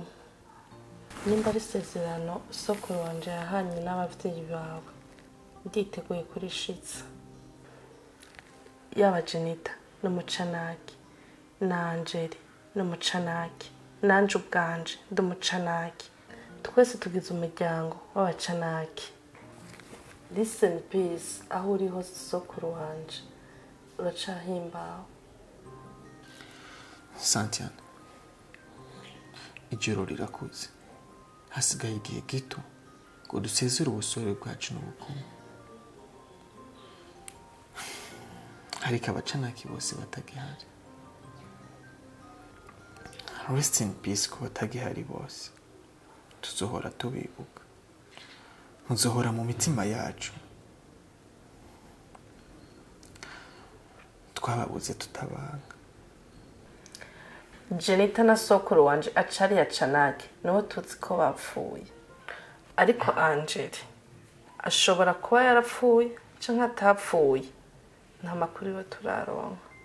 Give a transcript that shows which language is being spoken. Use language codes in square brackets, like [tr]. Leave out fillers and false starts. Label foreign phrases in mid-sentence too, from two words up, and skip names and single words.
[rn] Nimba ari isezerano sokuru wanje yahanye n'abavyeyi bawe, nditeguye kurishitsa. Yaba Jenita n'umucanaki na Angel n'umucanaki nanje ubwanje ndumucanaki, twese tugize umuryango w'abacanaki. [en] Listen please, [rn] aho uri hose sokuru wanje uracahimbawe. Santiana, ijoro rirakuze, hasigaye igihe gito ngo dusezere ubusore bwacu n'ubukungu. Ariko abacanaki bose batagihari. [en] Rest in peace [rn] ku batagihari bose. Tuzohora tubibuka, muzohora mu mitima yacu. Twababuze tutabanga. Jenita na sokuru wanje acari yacanake niho tuzi ko bapfuye, ariko Angel ashobora kuba yarapfuye canke atapfuye, nta makuru yo turaronka.